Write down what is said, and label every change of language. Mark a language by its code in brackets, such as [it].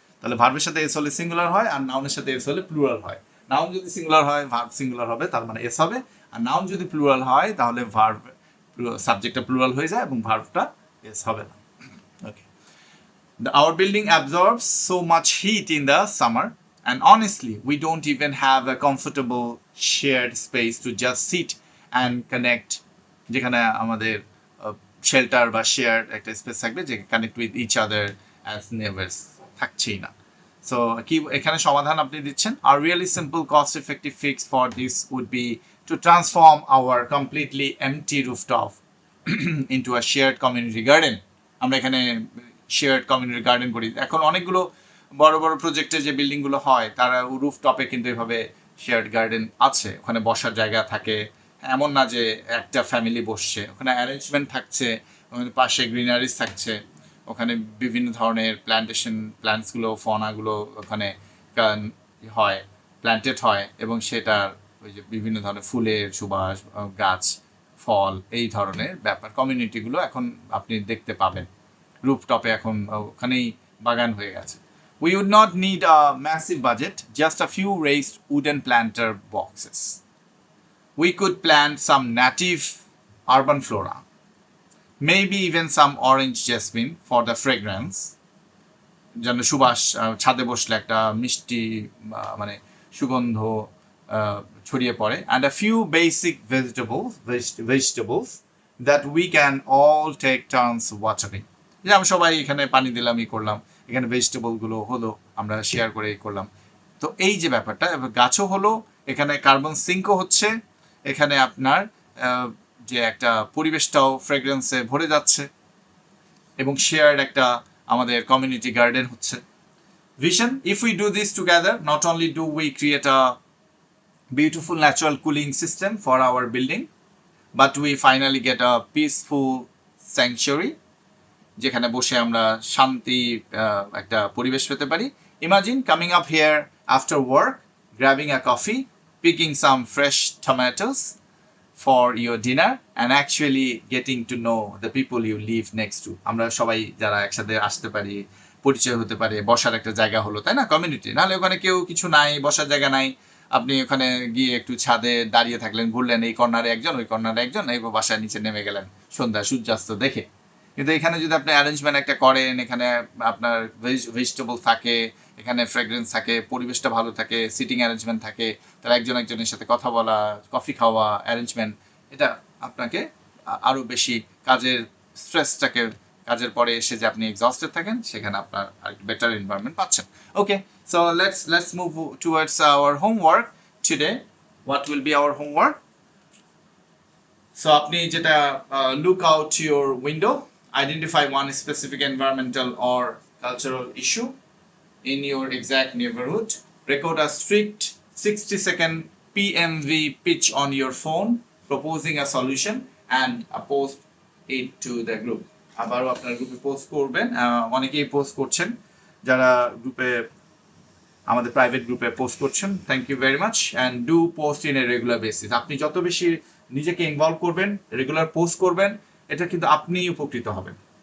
[bn] তাহলে ভার্বের সাথে এস হলে সিঙ্গুলার হয়, আর নাউনের সাথে এস হলে প্লুরাল হয়। নাউন যদি সিঙ্গুলার হয় ভার্ব সিঙ্গুলার হবে, তার মানে এস হবে, আর নাউন যদি প্লুরাল হয় তাহলে ভার্ব সাবজেক্টটা প্লুরাল হয়ে যায় এবং ভার্বটা এস হবে না। [en] okay, our building absorbs so much heat in the summer, and honestly we don't even have a comfortable shared space to just sit and connect, [bn] যেখানে আমাদের শেল্টার বা শেয়ার একটা স্পেস থাকবে যে connect with each other as neighbours, থাকছেই না। So কি এখানে সমাধান আপনি দিচ্ছেন, [en] আর really simple cost effective fix for this would be to transform our completely empty rooftop into a shared community garden. [bn] আমরা এখানে শেয়ার্ড কমিউনিটি গার্ডেন করি। এখন অনেকগুলো বড় বড় প্রজেক্টে যে বিল্ডিংগুলো হয় তারা রুফটপে কিন্তু এভাবে শেয়ার্ড গার্ডেন আছে, ওখানে বসার জায়গা থাকে, এমন না যে একটা ফ্যামিলি বসছে, ওখানে অ্যারেঞ্জমেন্ট থাকছে, ওখানে পাশে গ্রিনারিজ থাকছে, ওখানে বিভিন্ন ধরনের প্ল্যান্টসগুলো ফনাগুলো ওখানে হয়, প্ল্যান্টেড হয়, এবং সেটার ওই যে বিভিন্ন ধরনের ফুলের সুবাস, গাছ, ফল, এই ধরনের ব্যাপার কমিউনিটিগুলো এখন আপনি দেখতে পাবেন রুফটপে, এখন ওখানেই বাগান হয়ে গেছে। [en] We would not need a massive budget, just a few raised wooden planter boxes. We could plant some native urban flora, maybe even some orange jasmine for the fragrance, [bn] যেন সুবাস ছাদে বসলে একটা মিষ্টি মানে সুগন্ধ ছড়িয়ে পড়ে, [en] and a few basic vegetables that we can all take turns watering. [bn] যে আমরা সবাই এখানে পানি দিলাম, ই করলাম, এখানে ভেজিটেবলগুলো হলো, আমরা শেয়ার করে করলাম। তো এই যে ব্যাপারটা, গাছও হলো, এখানে কার্বন সিঙ্কও হচ্ছে, এখানে আপনার যে একটা পরিবেশটাও ফ্রেগ্রেন্সে ভরে যাচ্ছে, এবং শেয়ার্ড একটা আমাদের কমিউনিটি গার্ডেন হচ্ছে। [en] vision, if we do this together, not only do we create a beautiful natural cooling system for our building, but we finally get a peaceful sanctuary, [bn] যেখানে বসে আমরা শান্তি একটা পরিবেশ পেতে পারি। [en] Imagine coming up here after work, grabbing a coffee, picking some fresh tomatoes, for your dinner and actually getting to know the people you live next to. [bn] আমরা সবাই যারা একসাথে আসতে পারি, পরিচয় হতে পারে, বসার একটা জায়গা হলো, তাই না, কমিউনিটি। নাহলে ওখানে কেউ কিছু নাই, বসার জায়গা নাই, আপনি ওখানে গিয়ে একটু ছাদে দাঁড়িয়ে থাকলেন, ঘুরলেন, এই কর্নারে একজন, ওই কর্নারে একজন, এই বাসার নিচে নেমে গেলেন সন্ধ্যা সূর্যাস্ত দেখে। কিন্তু এখানে যদি আপনি অ্যারেঞ্জমেন্ট একটা করেন, এখানে আপনার ভেজিটেবল থাকে, এখানে ফ্রেগ্রেন্স থাকে, পরিবেশটা ভালো থাকে, সিটিং অ্যারেঞ্জমেন্ট থাকে, তার একজন একজনের সাথে কথা বলা, কফি খাওয়া, অ্যারেঞ্জমেন্ট, এটা আপনাকে আরো বেশি কাজের স্ট্রেসটাকে, কাজের পরে এসে যে আপনি এক্সস্টেড থাকেন, সেখানে আপনার আর বেটার এনভায়রনমেন্ট পাচ্ছেন। [en] Okay, so let's move towards our homework today. What will be our homework? [bn] So আপনি যেটা [en] Look out your window, identify one specific environmental or cultural issue in your exact neighborhood, record a strict 60-second PMV pitch on your phone proposing a solution and post it to the group. [bn] আবারও আপনার গ্রুপে post করবেন, অনেকেই post করছেন, যারা গ্রুপে আমাদের private গ্রুপে পোস্ট করছেন, [en] Thank you very much. And do post in a regular basis. [bn] আপনি যত বেশি নিজেকে ইনভলভ করবেন, রেগুলার পোস্ট করবেন, এটা কিন্তু আপনিই উপকৃত হবেন।